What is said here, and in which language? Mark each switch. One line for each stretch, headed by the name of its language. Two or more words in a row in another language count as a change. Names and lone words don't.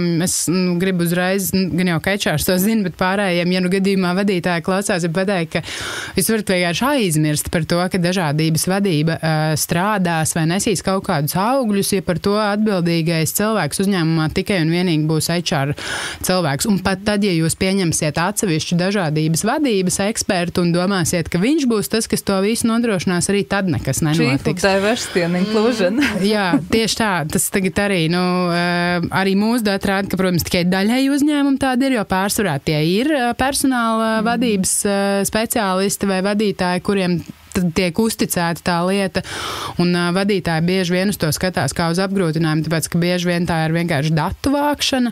Latvian: Es gribu uzreiz, gan jau ka HR to zina, bet pārējiem, ja gadījumā vadītāji klausās, ir pateikt, ka jūs varat vienkārši aizmirst par to, ka dažādības vadība strādās vai nesīs kaut kādus augļus, ja par to atbildīgais cilvēks uzņēmumā tikai un vienīgi būs HR cilvēks. Un pat tad, ja jūs pieņemsiet atsevišķu dažādības vadības ekspertu un domāsiet, ka viņš būs tas, kas to visu nodrošinās, arī tad nekas nenotiks.
English: Chief of Diversity and Inclusion.
Latvian: Jā, tieši tā. Tas tagad arī, arī mūsu dati rāda, ka, protams, tikai daļēji uzņēmumi tādi ir, jo pārsvarā tie ir personāla vadības speciālisti vai vadītāji, kuriem tiek uzticēta tā lieta, un vadītāji bieži vien uz to skatās kā uz apgrūtinājumu, tāpēc, ka bieži vien tā ir vienkārši datu vākšana.